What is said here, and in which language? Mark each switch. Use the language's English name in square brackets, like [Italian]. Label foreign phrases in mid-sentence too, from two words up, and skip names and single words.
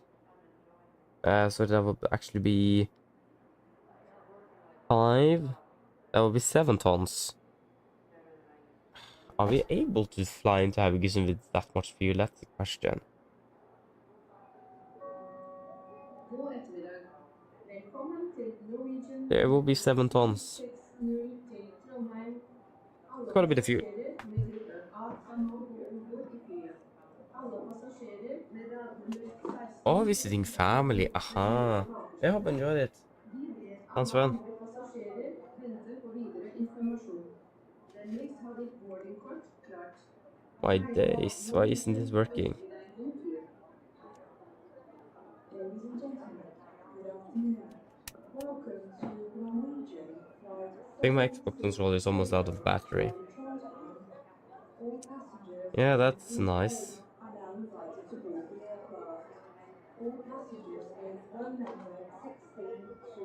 [English] So that will actually be 5. That will be 7 tons. Are we able to fly into Haugesund with that much fuel? That's the question. [Norwegian] God ettermiddag. Velkommen til Norwegian [English] There will be 7 tons. [Norwegian] 1660 til Trondheim. [English] It's [Norwegian] Alle [English] gotta be the fuel. [Norwegian] passasjerer med gruppe A kan nå gå om bord i flyet. Alle passasjerer med radnummer 16 [English] Oh, visiting family. Aha. I hope you enjoyed it. [Norwegian] Vi ber [English] Sounds [Norwegian] alle [English] fun. [Norwegian] andre passasjerer vente på videre informasjon. Vennligst ha ditt boardingkort klart. [English] My [Norwegian] På vegne av [English] days. Why isn't [Norwegian] Norwegian [English] this working? [Norwegian] ønsker vi deg en god tur. [English] Ladies and gentlemen, good afternoon. Welcome to Norwegian Flight I think my Xbox controller is almost out of 760 battery. to Trondheim. All passengers Yeah, and that's crew only nice. are now invited to board the aircraft. All passengers with row number 16 to